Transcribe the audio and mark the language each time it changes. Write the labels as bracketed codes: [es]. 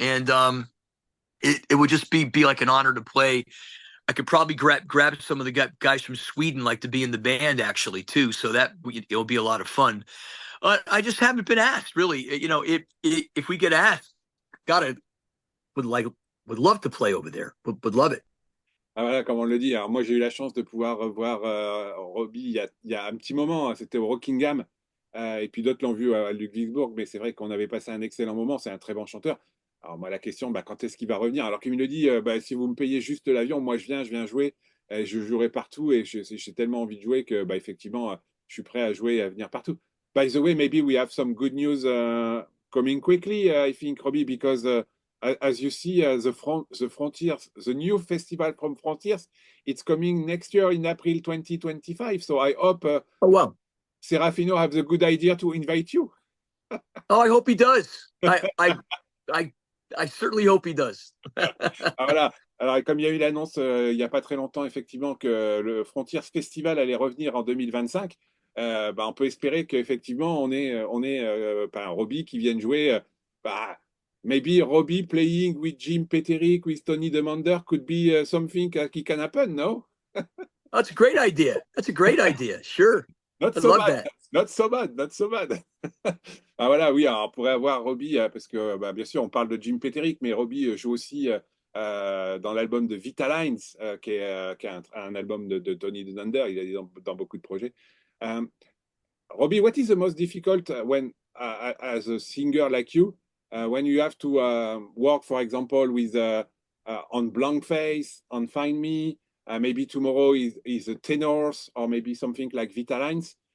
[en] And it would just be like an honor to play. I could probably grab some of the guys from Sweden, like to be in the band actually too. So that it'll be a lot of fun. I just haven't been asked, really. If we get asked, would love to play over there. Would love it. [fr] Ah, voilà, comme on le dit. Alors moi, j'ai eu la chance de pouvoir revoir Robbie il y a un petit moment. C'était au Rockingham. Et puis d'autres l'ont vu à Ludwigsburg. Mais c'est vrai qu'on avait passé un excellent moment. C'est un très bon chanteur. Alors moi, la question, quand est-ce qu'il va revenir? Alors qu'il me dit, si vous me payez juste l'avion, moi, je viens jouer. Je jouerai partout. Et j'ai tellement envie de jouer que, effectivement, je suis prêt à jouer et à venir partout. [en] By the way, maybe we have some good news coming quickly, I think, Robbie, because as you see, the Frontiers, the new festival from Frontiers, it's coming next year in April 2025. So I hope oh wow, Serafino have the good idea to invite you. Oh, I hope he does. I certainly hope he does. [fr] Voilà. Alors, comme il y a eu l'annonce il n'y a pas très longtemps, effectivement, que le Frontiers Festival allait revenir en 2025, on peut espérer qu'effectivement, on est Robbie qui vienne jouer. [en] Maybe Robbie playing with Jim Peterick, with Tony Demander could be something that can happen, no? That's a great idea. That's a great idea. Sure. Not so bad. Not so bad. Not so bad. [fr] Voilà, oui, alors on pourrait avoir Robbie, parce que bien sûr, on parle de Jim Peterick, mais Robbie joue aussi dans l'album de Vitalines, qui est un album de Tony Dunder. Il est dans beaucoup de projets. [en] Robbie, what is the most difficult when, as a singer like you, when you have to work, for example, with on Blanc Faces, on Find Me, maybe tomorrow is a tenors, or maybe something like Vitalines.